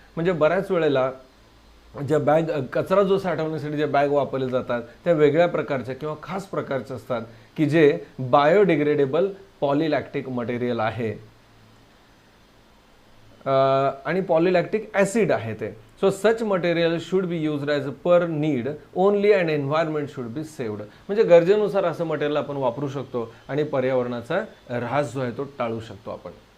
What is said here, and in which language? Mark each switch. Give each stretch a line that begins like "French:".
Marathi: म्हणजे बऱ्याच वेळेला ज्या बॅग कचरा जो साठवण्यासाठी ज्या बॅग वापरले जातात त्या वेगळ्या प्रकारच्या किंवा खास प्रकारचे असतात की जे बायोडिग्रेडेबल पॉलिलॅक्टिक मटेरियल आहे आणि पॉलिलॅक्टिक ॲसिड आहे ते.
English: So such material should be used as per need only and environment should be saved.
Marathi: म्हणजे गरजेनुसार असं मटेरियल आपण वापरू शकतो आणि पर्यावरणाचा ऱ्हास जो आहे तो टाळू शकतो आपण.